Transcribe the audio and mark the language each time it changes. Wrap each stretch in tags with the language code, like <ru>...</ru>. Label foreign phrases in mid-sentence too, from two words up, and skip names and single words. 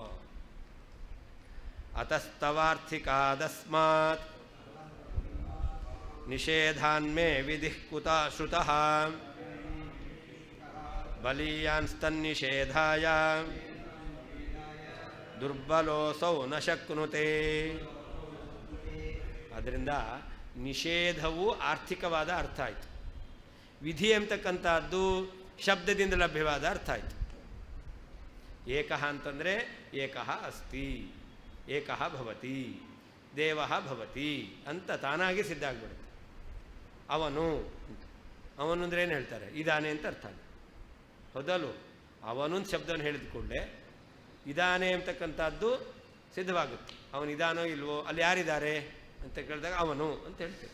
<sa>ಅತಸ್ತವಾರ್ಥಿಕಾದಸ್ಮಾತ್ ನಿಷೇಧಾನ್ಮೇ ವಿಧಿಃ ಕುತಃ ಶ್ರುತಃ ಬಲೀಯಾನ್ಸ್ತನ್ನಿಷೇಧಾಯ ದುರ್ಬಲೋಸೌ ನ ಶಕ್ನುತೆ.</sa> <kn>ಅದರಿಂದ ನಿಷೇಧವು ಆರ್ಥಿಕವಾದ ಅರ್ಥ ಆಯಿತು. ವಿಧಿ ಎಂಬತಕ್ಕಂಥದ್ದು ಶಬ್ದದಿಂದ ಲಭ್ಯವಾದ ಅರ್ಥ ಆಯಿತು.</kn> <sa>ಏಕಃ ಅಂತಂದರೆ ಏಕಃ ಅಸ್ತಿ, ಏಕಃ ಭವತಿ, ದೇವಃ ಭವತಿ</sa> <kn>ಅಂತ ತಾನಾಗಿ ಸಿದ್ಧ ಆಗಿಬಿಡುತ್ತೆ. ಅವನು ಅಂದರೆ ಏನು ಹೇಳ್ತಾರೆ? ಇದಾನೆ ಅಂತ ಅರ್ಥ. ಹೌದಲ್ವ? ಅವನು ಶಬ್ದವನ್ನು ಹೇಳಿದ ಕೂಡಲೇ ಇದಾನೆ ಅಂತಕ್ಕಂಥದ್ದು ಸಿದ್ಧವಾಗುತ್ತೆ. ಅವನಿದಾನೋ ಇಲ್ವೋ, ಅಲ್ಲಿ ಯಾರಿದ್ದಾರೆ ಅಂತ ಕೇಳಿದಾಗ ಅವನು ಅಂತ ಹೇಳ್ತೇವೆ.</kn>